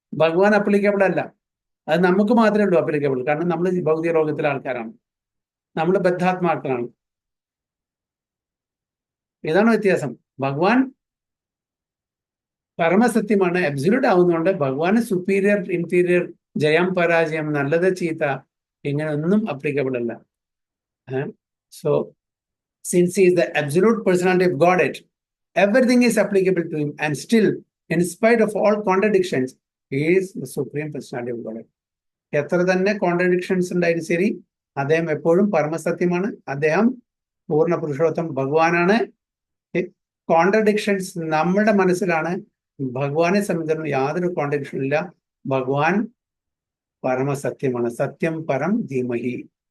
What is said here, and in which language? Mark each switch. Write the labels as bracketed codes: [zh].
[ml] ഭഗവാൻ അപ്ലിക്കബിൾ അല്ല, അത് നമുക്ക് മാത്രമേ ഉള്ളൂ അപ്ലിക്കബിൾ. കാരണം നമ്മൾ ഭൗതിക ലോകത്തിലെ ആൾക്കാരാണ്, നമ്മൾ ബദ്ധാത്മാക്കളാണ്. ഇതാണ് വ്യത്യാസം. ഭഗവാൻ പരമസത്യമാണ്, അബ്സല്യൂട്ട് ആവുന്നതുകൊണ്ട് ഭഗവാന് സുപ്പീരിയർ ഇൻഫീരിയർ, ജയം പരാജയം, നല്ലത് ചീത്ത, ഇങ്ങനെ ഒന്നും അപ്ലിക്കബിൾ അല്ല. [en] So since he is the absolute personality of Godhead, everything is applicable to him, and still, in spite of all contradictions, he is the supreme personality of Godhead. [ml] എത്ര തന്നെ contradictions ഉണ്ടായാലും ശരി, അദ്ദേഹം എപ്പോഴും പരമസത്യമാണ്. അദ്ദേഹം പൂർണ്ണ പുരുഷോത്തം ഭഗവാനാണ്. കോൺട്രഡിക്ഷൻസ് നമ്മുടെ മനസ്സിലാണ്. ഭഗവാനെ സംബന്ധിച്ചിടത്തോളം യാതൊരു കോൺട്രഡിക്ഷനും ഇല്ല. ഭഗവാൻ പരമസത്യമാണ്. സത്യം പരം ധീമഹി.